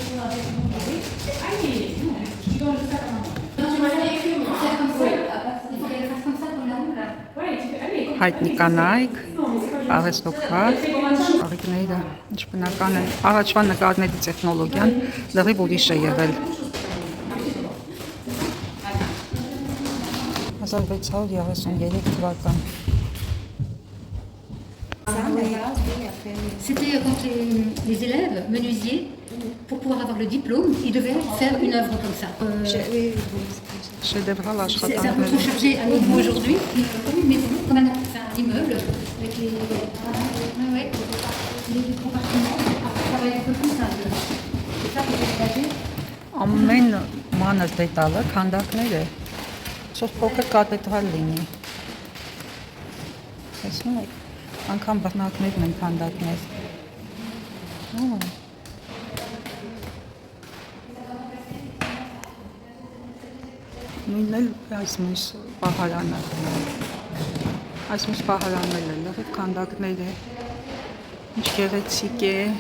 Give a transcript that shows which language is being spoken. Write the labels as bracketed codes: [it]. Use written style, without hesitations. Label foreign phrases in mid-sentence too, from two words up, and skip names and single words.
[hy] Հայտնի կանայք, արհեստոկրատ, արիկները, ինչ բնական են, առաջվա նկարների տեխնոլոգիան լրիվ ուրիշ է եղել։ 1633 թվական։ [fr] C'était quand les élèves menuisiers, pour pouvoir avoir le diplôme, ils devaient faire une œuvre comme ça. C'est un peu trop chargé à nouveau aujourd'hui, comme une maison, comme un immeuble, avec les compartiments, ça va être un peu plus simple. C'est ça que j'ai regardé. [hy] Ամեն մանր դետալը քանդակներ է, սոց փոքր կաթեդրալ լինի։ Տեսնում եք, անգամ բռնակներն են քանդակներ։ Նույնն էլ այս մյուս պահարանը։ Այս մյուս պահարանն էլ է, լրիվ քանդակներ է, ինչ գեղեցիկ է։